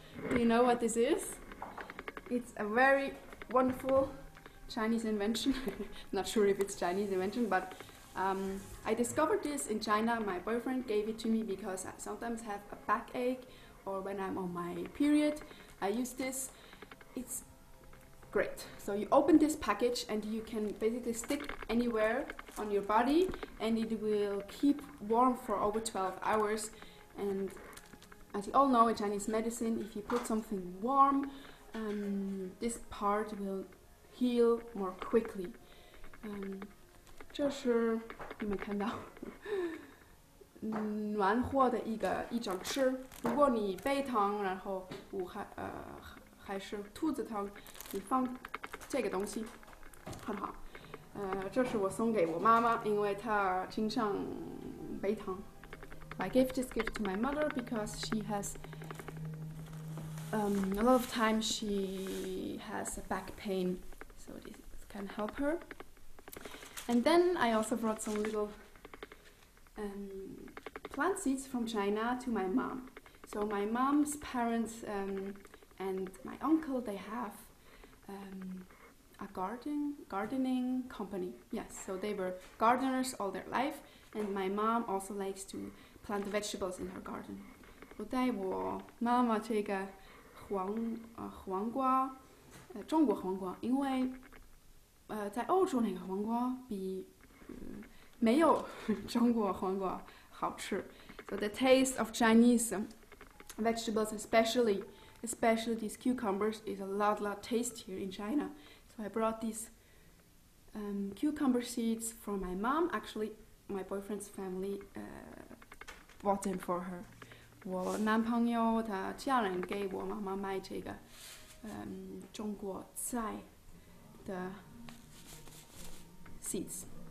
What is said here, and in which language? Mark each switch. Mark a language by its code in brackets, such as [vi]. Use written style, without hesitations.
[en] Do you know what this is? It's a very wonderful Chinese invention. Not sure if it's Chinese invention, but I discovered this in China. My boyfriend gave it to me because I sometimes have a backache, or when I'm on my period, I use this. It's great. So you open this package and you can basically stick anywhere on your body, and it will keep warm for over 12 hours. And as you all know, in Chinese medicine, if you put something warm, this part will heal more quickly. [zh] 这是你们看到暖和的一种吃。如果你背疼，然后还是肚子疼，你放这个东西很好。这是我送给我妈妈，因为她经常背疼。 [en] I gave this gift to my mother because she has a lot of times she has a back pain, so this can help her. And then I also brought some little plant seeds from China to my mom. So my mom's parents and my uncle, they have a gardening company. Yes, so they were gardeners all their life, and my mom also likes to plant vegetables in her garden. [zh] 我带我妈妈这个黄瓜，中国黄瓜，因为在欧洲那个黄瓜比没有中国黄瓜好吃。 [en] So the taste of Chinese vegetables, especially these cucumbers, is a lot tastier in China. So I brought these cucumber seeds from my mom. Actually, my boyfriend's family bought them for her. [zh] 我男朋友他家人给我妈妈买这个中国菜的 [en] seeds.